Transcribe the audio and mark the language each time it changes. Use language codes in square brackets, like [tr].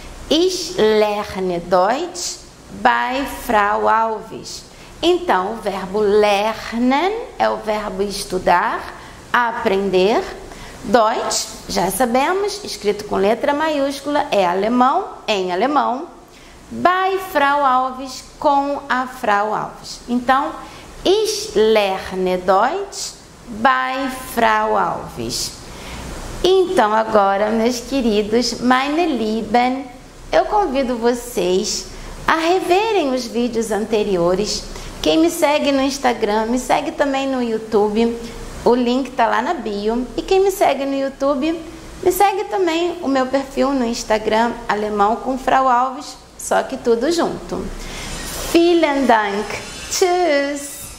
[de] Ich lerne Deutsch bei Frau Alves. [pt] Então, o verbo lernen é o verbo estudar, aprender. Deutsch, já sabemos, escrito com letra maiúscula, é alemão, em alemão. Bei Frau Alves, com a Frau Alves. Então, [de] ich lerne Deutsch bei Frau Alves. [pt] Então, agora, meus queridos, [de] meine Lieben, [pt] eu convido vocês a reverem os vídeos anteriores. Quem me segue no Instagram, me segue também no YouTube. O link está lá na bio. E quem me segue no YouTube, me segue também o meu perfil no Instagram, Alemão com Frau Alves, só que tudo junto. [de] Vielen Dank. Tschüss.